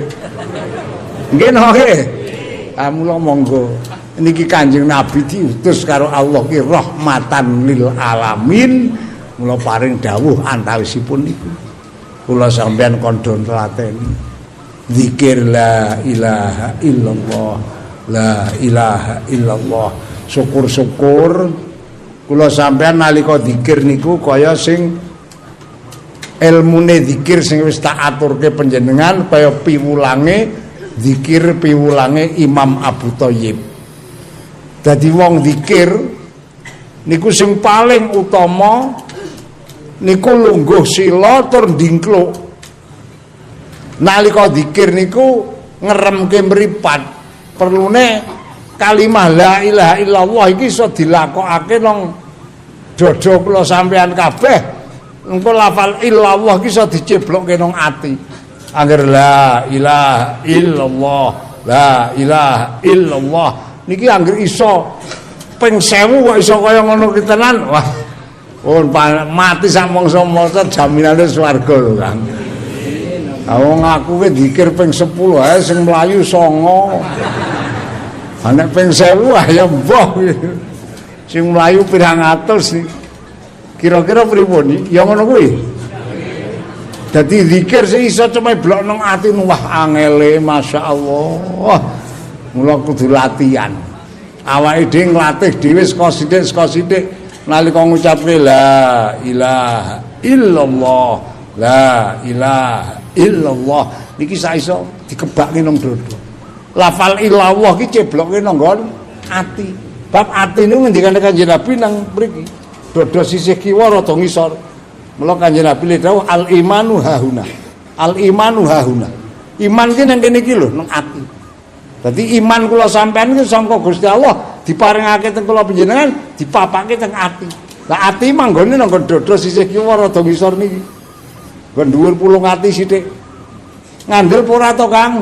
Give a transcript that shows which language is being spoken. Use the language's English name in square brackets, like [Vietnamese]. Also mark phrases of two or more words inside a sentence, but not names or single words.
[Javanese] Nggih napa nggih? Mula monggo niki Kanjeng Nabi diutus karo Allah ki [Arabic] رحمة للعالمين, [Javanese] mula paring dawuh antawisipun niku kula sampeyan kandha telateni zikir [Arabic] لا إله إلا الله، لا إله إلا الله. [Javanese] Syukur-syukur kula sampeyan nalika zikir niku kaya sing ilmune zikir sing wis tak aturke panjenengan kaya piwulange zikir piwulange Imam Abu Thayyib. Dadi wong zikir niku sing paling utama niku lungguh sila tur ndingkluk. Nalika zikir niku ngeremke mripat. Perlune kalimah [Arabic] لا إله إلا الله [Javanese] iki iso dilakokake nang dada kula sampean kabeh. Engko lafal illallah iki iso diceblokke nang ati. Angger [Arabic] لا إله إلا الله، لا إله إلا الله [Javanese] niki angger iso ping 1000 kok iso kaya ngono ki tenan. Wah. Mati sak mangsa maca jaminane swarga lho, Kang. Wong aku ki zikir ping 10 ae sing mlayu 9. Nek ping 1000 ya mbah. Sing mlayu pirang atus kira-kira pripun? Ya ngono kuwi. Dadi zikir sing iso cuma blok nang ati wah angele masyaallah. Mula kudu latihan. Awake dhewe nglatih dhewe saka sithik nalika ngucapke [Arabic] لا إله إلا الله، لا إله إلا الله [Javanese] niki saiso dikebakke nang dada. Lafal illallah iki ceblokke nang nggon ati. Bab ati niku ngendikane Kanjeng Nabi nang mriki. Dada sisih kiwa rada ngisor. Mula Kanjeng Nabi dawuh [Arabic] الإيمان هاهنا. الإيمان هاهنا. [Javanese] Iman ki nang kene iki lho nang ati. Dadi iman kula sampean iki sangka Gusti Allah diparingake teng kula panjenengan dipapake teng ati. Lah ati manggone nang dada sisih kiwa rada ngisor niki. Nggon dhuwur pulung ati sithik. Ngandel apa ora to, Kang?